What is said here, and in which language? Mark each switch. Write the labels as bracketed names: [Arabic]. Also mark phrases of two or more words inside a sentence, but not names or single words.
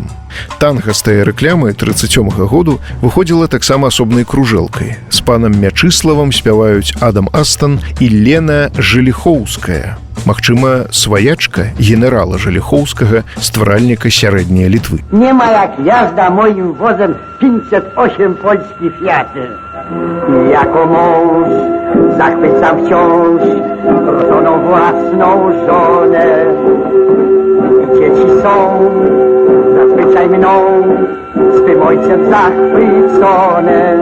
[Belarusian] Танга з тая рэклямы 37-го году выходзіла таксама асобнай кружэлкай. З панам Мячыславам спяваюць Адам Астан і Лена Жыліхоўская. Магчыма, сваячка генерала Жыліхоўскага, стваральніка сярэдняй Літвы. [Polish] Nie ma jak jazda moim wozem 508 polskich Fiaty. Jako mąż zachwycam wciąż rodzoną własną żonę. Dzieci są zazwyczaj mną swym ojcem zachwycone.